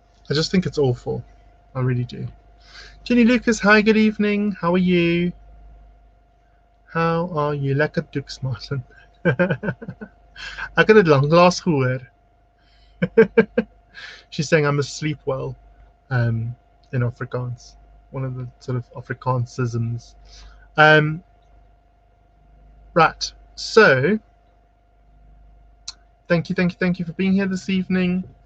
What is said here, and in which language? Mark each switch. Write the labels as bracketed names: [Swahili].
[English] I just think it's awful. I really do. Jenny Lucas, hi, good evening. How are you? How are you? Lekker doeks, Martin. [Afrikaans] Ek het dit lanklaas gehoor. [English] She's saying I must sleep well in Afrikaans. One of the sort of Afrikaancisms. Right. So, thank you for being here this evening.